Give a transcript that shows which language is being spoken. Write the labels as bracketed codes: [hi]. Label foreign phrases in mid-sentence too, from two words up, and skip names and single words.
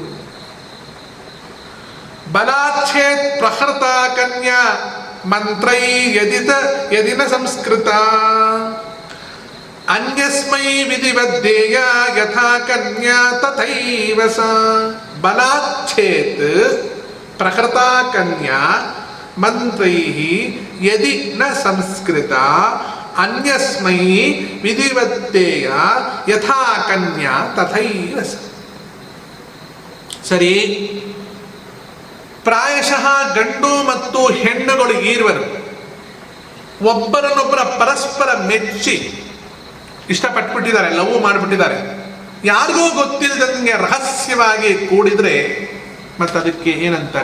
[sa] ಬಲಾಚ್ಛೇತ್ ಪ್ರಹೃತ ಕನ್ಯಾ ಮಂತ್ರೈ ಯದಿನ ಸಂಸ್ಕೃತ ಅನ್ಯಸ್ಮೈ ವಿಧಿವದ್ದೇಯ ಯಥಾ ಕನ್ಯಾ ತಥೈವ ಸ. ಬಲಾಚ್ಛೇತ್ ಪ್ರಹೃತ ಕನ್ಯಾ ಮಂತ್ರೈಃ ಯದಿ ನ ಸಂಸ್ಕೃತ ಅನ್ಯಸ್ಮೈ ವಿಧಿವತ್ತೇಯ ಯಥಾ ಕನ್ಯಾ ತಥೈವ ಸ. [kn] ಸರಿ, ಪ್ರಾಯಶಃ ಗಂಡು ಮತ್ತು ಹೆಣ್ಣುಗಳು ಈರುವರು ಒಬ್ಬರನ್ನೊಬ್ಬರ ಪರಸ್ಪರ ಮೆಚ್ಚಿ ಇಷ್ಟಪಟ್ಬಿಟ್ಟಿದ್ದಾರೆ, ಲವ್ ಮಾಡಿಬಿಟ್ಟಿದ್ದಾರೆ. ಯಾರಿಗೂ ಗೊತ್ತಿಲ್ಲದಂಗೆ ರಹಸ್ಯವಾಗಿ ಕೂಡಿದ್ರೆ ಮತ್ತೆ ಅದಕ್ಕೆ ಏನಂತಾರೆ?